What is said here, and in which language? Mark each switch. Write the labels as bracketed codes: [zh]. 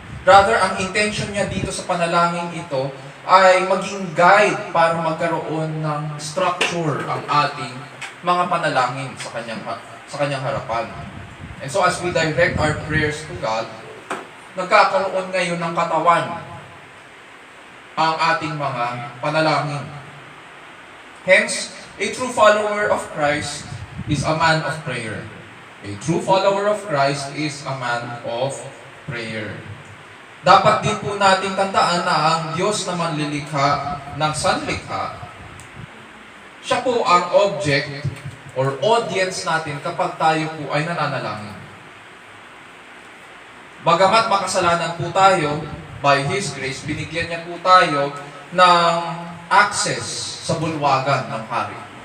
[tl] Rather, ang intention niya dito sa panalangin ito ay maging guide para magkaroon ng structure ang ating mga panalangin sa kanyang harapan. [en] And so as we direct our prayers to God, [tl] nagkakaroon ngayon ng katawan ang ating mga panalangin. [en] Hence, a true follower of Christ is a man of prayer. A true follower of Christ is a man of prayer. [tl] Dapat din po nating tandaan na ang Diyos na manlilikha ng sanlikha, siya po ang [en] object or audience [tl] natin kapag tayo po ay nananalangin. Bagamat makasalanan po tayo, [en] by His grace, [tl] binigyan niya po tayo ng access sa bulwagan ng Hari.